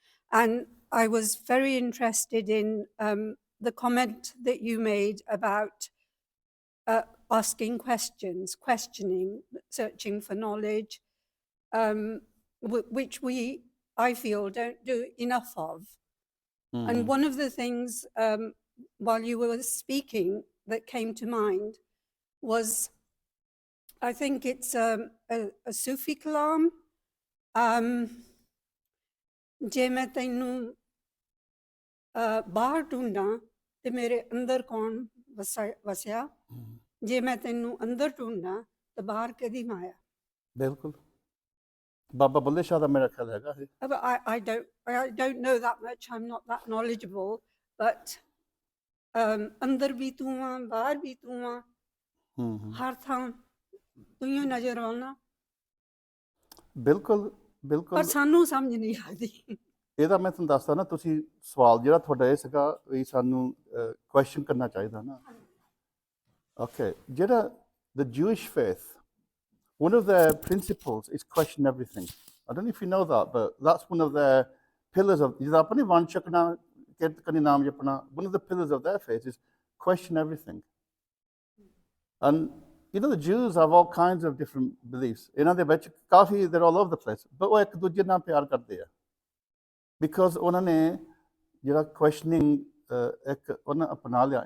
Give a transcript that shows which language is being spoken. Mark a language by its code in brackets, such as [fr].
[en] And I was very interested in the comment that you made about asking questions, questioning, searching for knowledge, which I feel, don't do enough of. And one of the things while you were speaking that came to mind was, I think it's a Sufi kalam. [pa] ਜੇ ਮੈਂ ਤੈਨੂੰ ਬਾਹਰ ਢੂੰਡਾਂ ਤੇ ਮੇਰੇ ਅੰਦਰ ਕੌਣ ਵਸਿਆ ਜੇ ਮੈਂ ਤੈਨੂੰ ਅੰਦਰ ਢੂੰਡਾਂ ਤਾਂ ਬਾਹਰ ਕਿਹਦੀ ਮਾਇਆ ਬਿਲਕੁਲ ਬਾਬਾ ਬੁੱਲੇ ਸ਼ਾਹ ਦਾ ਮੇਰਾ ਖਿਆਲ ਹੈਗਾ ਇਹ [en] I don't know that much, I'm not that knowledgeable, but [pa] ਅੰਦਰ ਵੀ ਤੂੰ ਆ ਬਾਹਰ ਵੀ ਤੂੰ ਆ ਹਰ ਥਾਂ ਤੂੰ ਹੀ ਨਜ਼ਰ ਆਉਣਾ ਬਿਲਕੁਲ ਬਿਲਕੁਲ ਪਰ ਸਾਨੂੰ ਸਮਝ ਨਹੀਂ ਆਉਂਦੀ ਇਹਦਾ ਮੈਂ ਤੁਹਾਨੂੰ ਦੱਸਦਾ ਨਾ ਤੁਸੀਂ ਸਵਾਲ ਜਿਹੜਾ ਤੁਹਾਡਾ ਇਹ ਸੀਗਾ ਵੀ ਸਾਨੂੰ ਕੁਐਸਚਨ ਕਰਨਾ ਚਾਹੀਦਾ ਨਾ ਓਕੇ ਜਿਹੜਾ [en] the Jewish faith, one of their principles is question everything. I don't know if you know that, but that's one of their pillars of [pa] ਜਿਹਦਾ ਆਪਣੀ ਵੰਡ ਛਕਣਾ ਕਿਰਤ ਕਰਨੀ ਨਾਮ ਜਪਣਾ [en] one of the pillars of their faith is question everything. And you know, the Jews have all kinds of different beliefs. [pa] ਇਹਨਾਂ ਦੇ ਵਿੱਚ ਕਾਫੀ [en] they're all over the place, but [pa] ਉਹ ਇੱਕ ਦੂਜੇ ਨਾਲ ਪਿਆਰ ਕਰਦੇ ਆ because ਉਹਨਾਂ ਨੇ ਜਿਹੜਾ questioning ਇੱਕ ਉਹਨਾਂ ਅਪਣਾ ਲਿਆ.